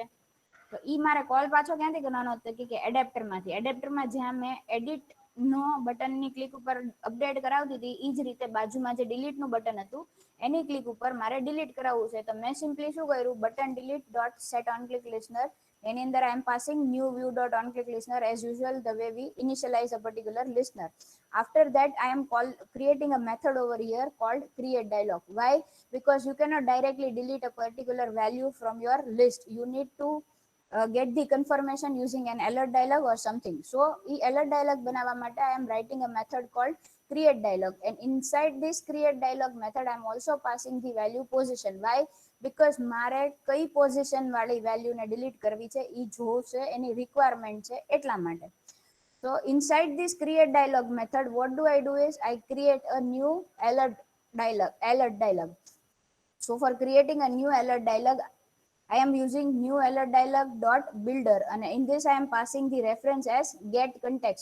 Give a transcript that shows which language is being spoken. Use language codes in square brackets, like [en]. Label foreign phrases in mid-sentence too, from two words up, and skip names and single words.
[gu] તો ઈ મારે કોલ પાછો ક્યાંથી કરવાનો હતો કે એડેપ્ટરમાંથી. એડેપ્ટરમાં જ્યાં મેં એડિટ નો [en] buttonની click [gu] ઉપર અપડેટ કરાવતી હતી એ જ રીતે બાજુમાં જે ડિલીટ નું બટન હતું એની ક્લિક ઉપર મારે ડિલીટ કરાવવું છે. તો મેં સિમ્પલી શું કર્યું [en] button delete dot set on click listener [gu] એની અંદર [en] I am passing new view dot on click listener as usual the way we initialize a particular listener. After that I am creating a method over here called create dialog. Why? Because you cannot directly delete a particular value from your list. You need to get the confirmation using an alert dialog or something. So alert dialog [gu] બનાવવા માટે [en] I am writing a method called create dialog and inside this create dialog method I am also passing the value position. Why? Because [gu] મારે કઈ પોઝિશન વાળી વેલ્યુ ને ડિલીટ કરવી છે ઈ જોશે એની રિક્વાયરમેન્ટ છે એટલા માટે. [en] So inside this create dialog method what do I do is I create a new alert dialog. So for creating a new alert dialog I am using new alert dialog dot builder and in this I am passing the reference as get context.